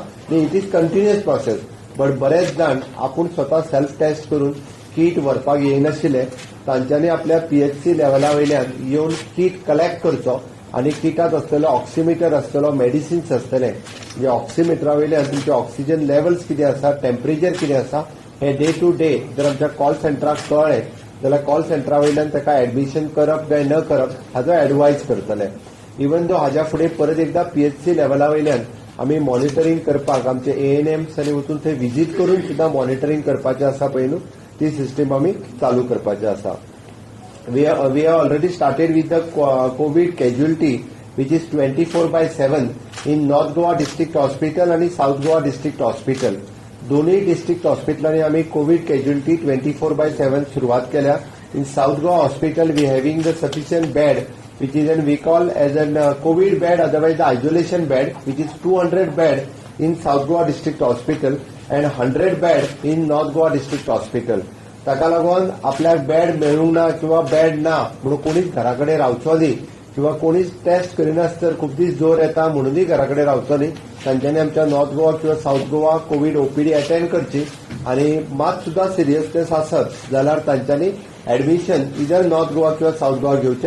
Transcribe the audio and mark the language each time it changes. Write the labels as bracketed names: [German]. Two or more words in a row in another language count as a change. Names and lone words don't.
[English] It is continuous process. But [Konkani] बरेच जाण आपूण स्वता [English] self test [Konkani] करून किट व्हरपाक येयनाशिल्ले तांच्यांनी आपल्या PHC लेवला वयल्यान येवन [English] kit collect [Konkani] करचो आणि किटात आसतलो ऑक्सिमीटर आसतलो मेडिसिन्स आसतले जे ऑक्सिमीटरा वयल्यान तुमचे ऑक्सिजन लेवल्स कितें आसा टेम्परेचर कितें आसा हे [English] day to day [Konkani] जर आमच्या कॉल सेंटराक कळ्ळें जाल्यार कॉल सेंटरा वयल्यान ताका एडमिशन करप काय न करप हाजो एडवायज करतले. [English] even though [Konkani] हाज्या फुडें परत एकदा PHC लेवला वयल्यान आमी मॉनिटरींग करपाक आमचे ANMs आनी वचून थंय विजीट करून सुद्धा मॉनिटरींग करपाचें आसा पळय न्हू ती सिस्टम आमी चालू करपाचें आसा. [English] We have already started with the COVID casualty which is 24/7 in North Goa District Hospital and South Goa District Hospital. [Konkani] दोन्ही डिस्ट्रिक्ट हॉस्पिटलांनी आम्ही [English] COVID casualty [Konkani] 24/7 सुरुवात केल्या. [English] In South Goa hospital we having the sufficient bed which is and we call as an COVID bed, otherwise the isolation bed, which is 200 bed in South Goa District Hospital and 100 bed in North Goa District Hospital. [Konkani] ताका लागून आपल्याक बेड मेळूंक ना किंवा बेड ना म्हणून कोणीच घराकडे रावचो न्ही किंवा कोणीच टेस्ट करिनासतर खूप दीस जोर येता म्हणूनय घराकडे रावचो न्ही. तांच्यांनी आमच्या नॉर्थ गोवा किंवा साउथ गोवा कोविड OPD अटेंड करची आणि मात सुद्धा सिरियसनेस आसत जाल्यार तांच्यांनी एडमिशन इधर नॉर्थ गोवा किंवा साउथ गोवा घेवचे.